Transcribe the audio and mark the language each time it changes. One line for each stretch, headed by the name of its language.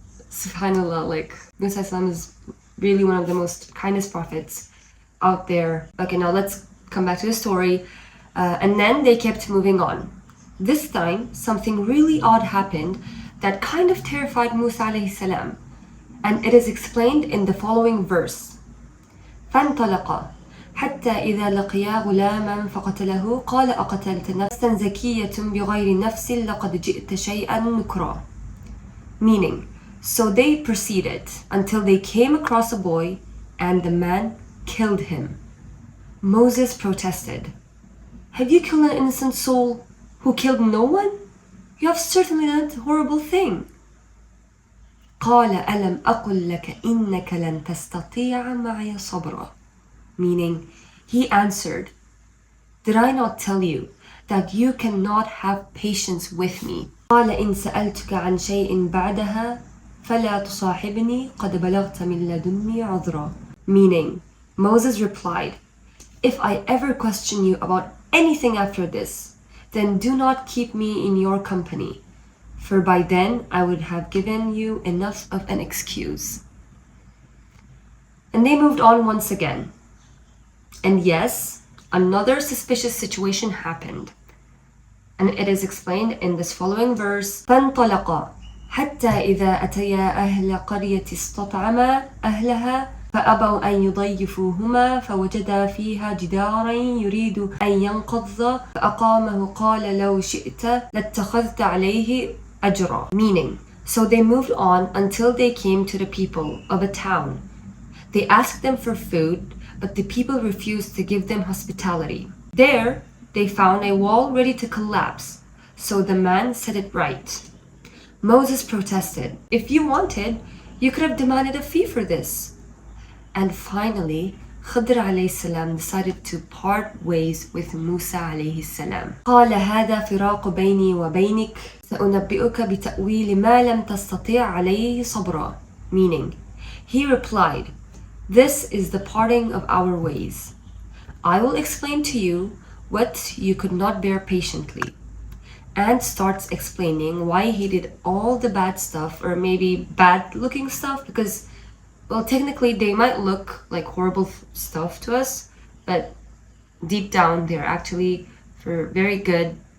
English: Subhanallah, like Musa alayhi salam is really one of the most kindest prophets out there. Okay, now let's come back to the story. And then they kept moving on. This time, something really odd happened that kind of terrified Musa alayhi salam. And it is explained in the following verse.
Arabic: فانطلقا حتى إذا لقيا غلاما فقتله قال أقتلت نفسا زكية بغير نفس لقد جئت شيئا نكرا.
English: Meaning, so they proceeded until they came across a boy and the man killed him. Moses protested, have you killed an innocent soul who killed no one? You have certainly done a horrible thing.
Arabic: قال ألم أقل لك إنك لن تستطيع معي صبرا.
English: Meaning, he answered, did I not tell you that you cannot have patience with me?
Arabic: قال إن سألتك عن شيء بعدها فلا تصاحبني قد بلغت من لدني عذرا.
English: Meaning, Moses replied, if I ever question you about anything after this, then do not keep me in your company, for by then I would have given you enough of an excuse. And they moved on once again. And yes, another suspicious situation happened. And it is explained in this following verse.
Arabic: فانطلقا حتى إذا أتيا أهل قرية استطعما أهلها فأبوا أن يضيفوهما فوجدا فيها جدارا يريد أن ينقض فأقامه قال لو شئت لاتخذت عليه أجرا.
English: Meaning, so they moved on until they came to the people of a town. They asked them for food, but the people refused to give them hospitality. There, they found a wall ready to collapse, so the man set it right. Moses protested. If you wanted, you could have demanded a fee for this. And finally, Khidr alayhi salam decided to part ways with Musa alayhi salam.
Arabic: قال هذا فراق بيني وبينك سأنبئك بتأويل ما لم تستطيع عليه صبرا.
English: Meaning, he replied, this is the parting of our ways. I will explain to you what you could not bear patiently. And starts explaining why he did all the bad stuff, or maybe bad looking stuff, because, well, technically they might look like horrible stuff to us, but deep down they're actually for very good.